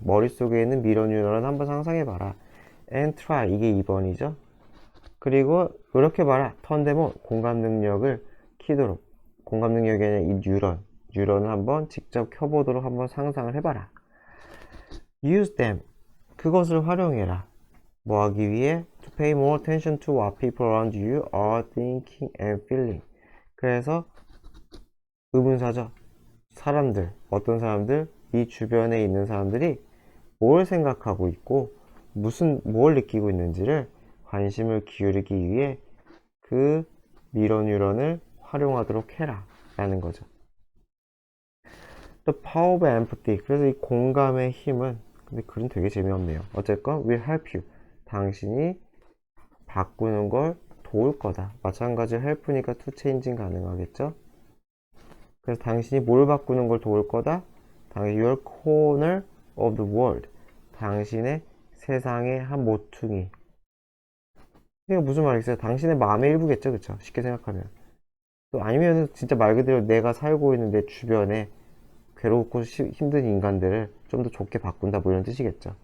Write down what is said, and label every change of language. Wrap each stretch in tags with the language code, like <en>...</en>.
<ko>머릿속에 있는 미러 뉴런을 한번 상상해봐라.</ko> <en>and try.</en> <ko>이게 2번이죠. 그리고 노력해봐라. 턴데몬. 공감 능력을 키도록. 공감 능력이 아니라 이 뉴런을 한번 직접 켜보도록 한번 상상을 해봐라.</ko> <en>use them.</en> <ko>그것을 활용해라. 뭐 하기 위해?</ko> <en>To pay more attention to what people around you are thinking and feeling.</en> <ko>그래서 의문사죠. 사람들, 어떤 사람들, 이 주변에 있는 사람들이 뭘 생각하고 있고 뭘 느끼고 있는지를 관심을 기울이기 위해 그 미러 뉴런을 활용하도록 해라 라는 거죠.</ko> <en>The power of empathy.</en> <ko>그래서 이 공감의 힘은, 근데 글은 되게 재미없네요. 어쨌건</ko> <en>will help you.</en> <ko>당신이 바꾸는 걸 도울 거다. 마찬가지로 help니까</ko> <en>to changeing</en> <ko>가능하겠죠. 그래서 당신이 뭘 바꾸는 걸 도울 거다.</ko> <en>your corner of the world.</en> <ko>당신의 세상의 한 모퉁이. 이게 무슨 말이겠어요? 당신의 마음의 일부겠죠, 그쵸? 쉽게 생각하면. 또 아니면 진짜 말 그대로 내가 살고 있는 내 주변에 괴롭고 힘든 인간들을 좀 더 좋게 바꾼다, 뭐 이런 뜻이겠죠.</ko>